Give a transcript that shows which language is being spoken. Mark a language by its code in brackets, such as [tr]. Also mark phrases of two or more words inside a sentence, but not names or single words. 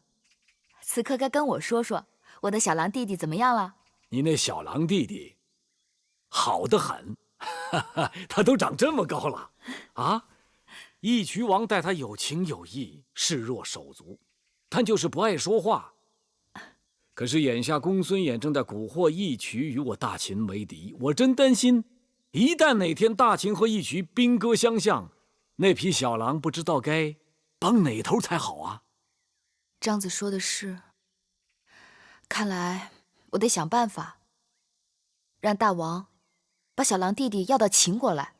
[zh] 此刻该跟我说说，我的小狼弟弟怎么样了？你那小狼弟弟，好得很，他都长这麼高了，啊！义渠王待他有情有義，視若手足，但就是不愛說話。可是眼下公孫衍正在蠱惑義渠與我大秦為敵，我真擔心，一旦哪天大秦和義渠兵戈相向，那匹小狼不知道該幫哪頭才好啊！張子說的是，看來我得想辦法，讓大王把小狼弟弟要到秦國來。